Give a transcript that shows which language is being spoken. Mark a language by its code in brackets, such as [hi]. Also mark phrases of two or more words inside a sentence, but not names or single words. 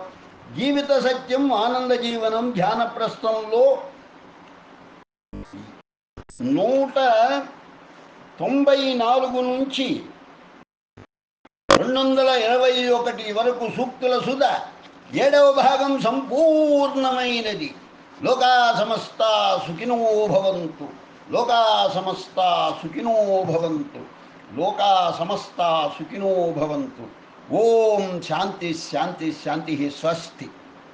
[te] జీవిత సత్యం ఆనంద జీవనం ధ్యానప్రస్థంలో 194 నుంచి 221 వరకు సూక్తుల సుధ 7వ భాగం సంపూర్ణమైనది. [sa] లోకా సమస్తా సుఖినో భవంతు. లోకా సమస్తా సుఖినో భవంతు. లోకా సమస్తా సుఖినో భవంతు. ఓం శాంతి శాంతి శాంతి. స్వస్తి.